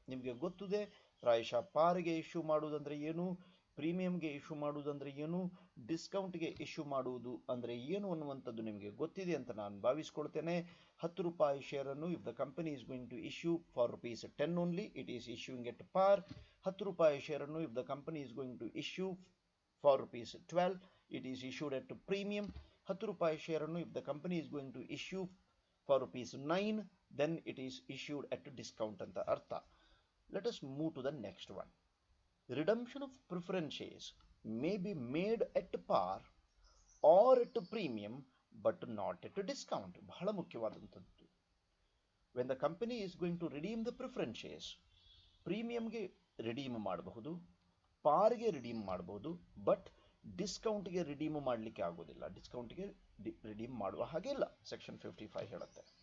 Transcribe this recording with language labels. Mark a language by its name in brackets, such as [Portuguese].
[Kannada] ನಿಮಗೆ ಗೊತ್ತಿದೆ ಪ್ರಾಯಶಃ ಪಾರ್ಗೆ ಇಶ್ಯೂ ಮಾಡುವುದಂದ್ರೆ ಏನು, ಪ್ರೀಮಿಯಂಗೆ ಇಶ್ಯೂ ಮಾಡುವುದಂದ್ರೆ ಏನು, ಡಿಸ್ಕೌಂಟ್ಗೆ ಇಶ್ಯೂ ಮಾಡುವುದು ಅಂದರೆ ಏನು ಅನ್ನುವಂಥದ್ದು ನಿಮಗೆ ಗೊತ್ತಿದೆ ಅಂತ ನಾನು ಭಾವಿಸ್ಕೊಳ್ತೇನೆ. 10 ರೂಪಾಯಿ ಶೇರನ್ನು [English] If the company is going to issue for ₹10 only, it is issuing at par. [Kannada] 10 ರೂಪಾಯಿ ಶೇರನ್ನು [English] If the company is going to issue for ₹12, it is issued at premium. [Kannada] 10 ರೂಪಾಯಿ ಶೇರನ್ನು [English] if the company is going to issue for ₹9, then it is issued at discount [Kannada] ಅಂತ ಅರ್ಥ. [English] Let us move to the next one. Redemption of preference shares may be made at par or at premium but not at discount. [Kannada] ಬಹಳ ಮುಖ್ಯವಾದಂಥದ್ದು. [English] When the company is going to redeem the preference shares, [Kannada] ಪ್ರೀಮಿಯಂಗೆ redeem ಮಾಡಬಹುದು, ಪಾರ್ಗೆ redeem ಮಾಡಬಹುದು, but ಡಿಸ್ಕೌಂಟ್ಗೆ redeem ಮಾಡಲಿಕ್ಕೆ ಆಗೋದಿಲ್ಲ. ಡಿಸ್ಕೌಂಟ್ಗೆ redeem ಮಾಡುವ ಹಾಗೆ ಇಲ್ಲ, section 55 ಹೇಳುತ್ತೆ.